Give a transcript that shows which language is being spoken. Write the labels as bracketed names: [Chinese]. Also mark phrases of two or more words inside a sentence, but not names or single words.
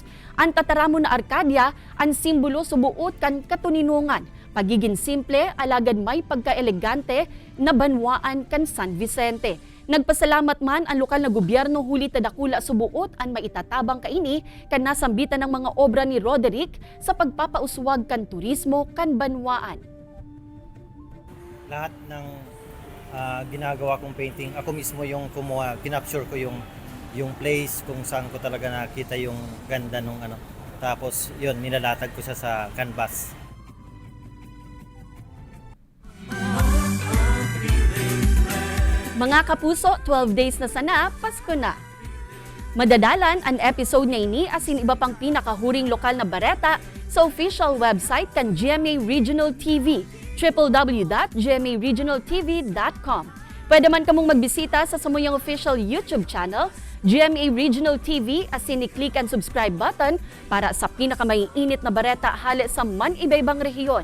[Bikol] Ang tataramo na Arcadia, ang simbolo subuot kan katuninungan, pagiging simple, alagad may pagkaelegante na banwaan kan San Vicente. Nagpasalamat man ang lokal na gobyerno huli tadakula subuot ang maitatabang kaini kan nasambitan ng mga obra ni Roderick sa pagpapauswag kan turismo kan banwaan. [Filipino] Lahat ng ginagawa kong painting, ako mismo yung kumuha, kinapture ko yung place kung saan ko talaga nakita yung ganda nung ano. Tapos yun, nilalatag ko siya sa canvas. Mga kapuso, 12 days na sana, Pasko na. [Bikol] Madadalan ang episode na ini asin iba pang pinakahuring lokal na bareta sa [English] official website [Bikol] kan GMA Regional TV, www.gmaregionaltv.com. Pwede man kamong magbisita sa samuyang [English] official YouTube channel, [Bikol] GMA Regional TV, asin i-click ang [English] subscribe button [Bikol] para sa pinakamaiinit na bareta hali sa man-iba-ibang rehiyon.